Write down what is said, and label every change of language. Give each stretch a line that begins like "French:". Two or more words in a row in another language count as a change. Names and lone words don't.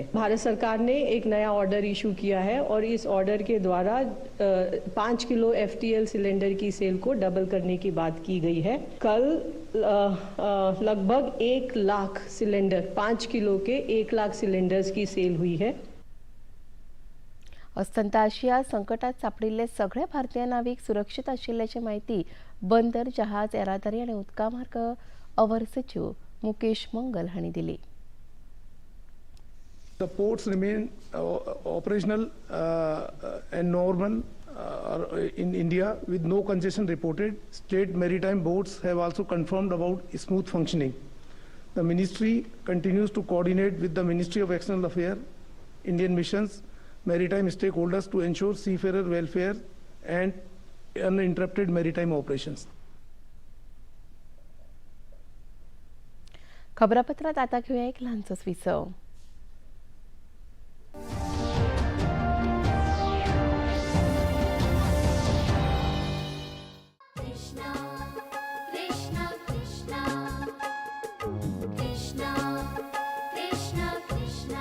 Hindi: भारत सरकार ने एक नया
English: order issue
Hindi: किया है और इस ऑर्डर के द्वारा 5 किलो
English: FTL cylinder
Hindi: की सेल को डबल करने की बात की गई है. कल लगभग 1 लाख सिलेंडर, 5 किलो के 1 लाख सिलेंडर्स की सेल हुई है.
Konkani: अस्तंत आशिया संकटात सापडिल्ले सगळे भारतीय नाविक सुरक्षित आशिल्ल्याची माहिती बंदर, जहाज, येरादारी आणि उदकामार्ग अवर सचिव मुकेश मंगल हांणी दिली.
English: The ports remain operational and normal in India with no congestion reported. State maritime boards have also confirmed about smooth functioning. The ministry continues to coordinate with the Ministry of External Affairs, Indian missions, maritime stakeholders to ensure seafarer welfare and uninterrupted maritime operations.
Konkani: खबरापत्रात आता घेऊया एक लहानसं विसव. कृष्णा कृष्णा कृष्णा कृष्णा कृष्णा कृष्णा.